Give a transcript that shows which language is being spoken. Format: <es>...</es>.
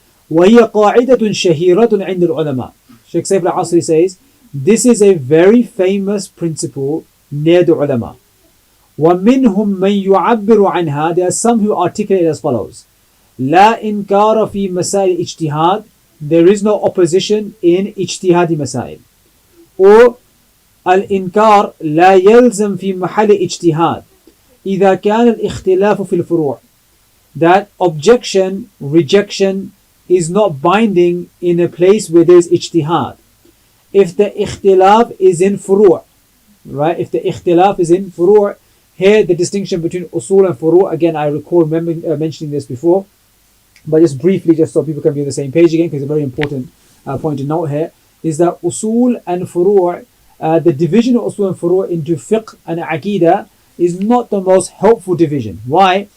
<ar>وهي قاعدة شهيرة عند العلماء.</ar> <en>Sheikh Saif al-Asri says, this is a very famous principle near the ulama.</en> <ar>ومنهم من يعبر عنها.</ar> <en>There are some who articulate as follows:</en> <ar>لا إنكار في مسائل الاجتهاد.</ar> <en>There is no opposition in</en> <ar>اجتهاد مسائل. Or الإنكار لا يلزم في محل اجتهاد إذا كان الاختلاف في الفروع.</ar> <en>That objection, rejection is not binding in a place where there is ijtihad. If the ikhtilaf is in furu', right? If the ikhtilaf is in furu', here the distinction between usul and furu', again I recall mentioning this before, but just briefly, just so people can be on the same page again, because it's a very important point to note here, is that usul and furu', the division of usul and furu' into fiqh and aqidah is not the most helpful division. Why?</en>